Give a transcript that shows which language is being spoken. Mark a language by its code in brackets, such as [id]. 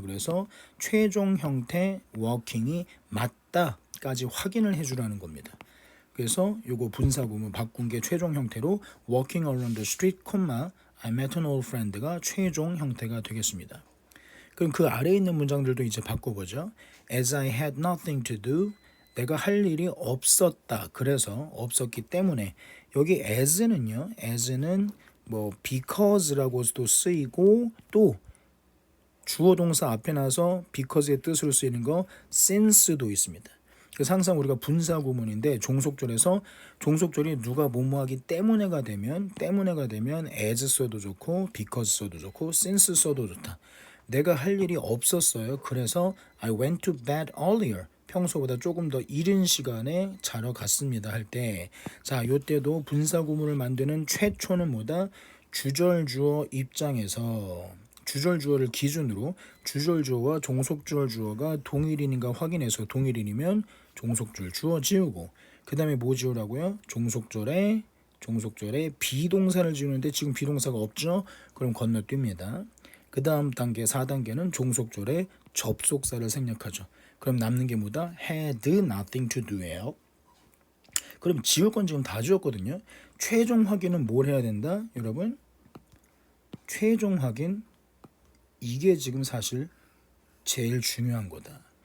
[ko] 그래서 최종 형태 워킹이 맞다까지 확인을 해주라는 겁니다. 그래서 요거 분사 구문 바꾼 게 최종 형태로 [en] walking along the street, I met an old friend [ko] 가 최종 형태가 되겠습니다. 그럼 그 아래에 있는 문장들도 이제 바꿔보죠. [en] As I had nothing to do, [ko] 내가 할 일이 없었다. 그래서 없었기 때문에 여기 as는 뭐 because라고도 쓰이고 또 주어 동사 앞에 나서 because의 뜻으로 쓰이는 거 since도 있습니다. 그래서 항상 우리가 분사 구문인데 종속절이 누가 뭐뭐하기 때문에가 되면 as 써도 좋고 because 써도 좋고 since 써도 좋다. 내가 할 일이 없었어요. 그래서 [en] I went to bed earlier. [ko] 평소보다 조금 더 이른 시간에 자러 갔습니다 할 때, 자, 요때도 분사 구문을 만드는 최초는 뭐다? 주절 주어 입장에서 주절 주어를 기준으로 주절 주어와 종속절 주어가 동일인인가 확인해서 동일인이면 종속절 주어 지우고, 그 다음에 뭐 지우라고요? 종속절에 비동사를 지우는데 지금 비동사가 없죠? 그럼 건너뜁니다. 그 다음 단계 4단계는 종속절에 접속사를 생략하죠. 그럼 남는 게 뭐다? [en] had nothing to do예요. [ko] 그럼 지울 건 지금 다 지웠거든요. 최종 확인은 뭘 해야 된다? 여러분, 최종 확인, 이게 지금 사실 제일 중요한 거다.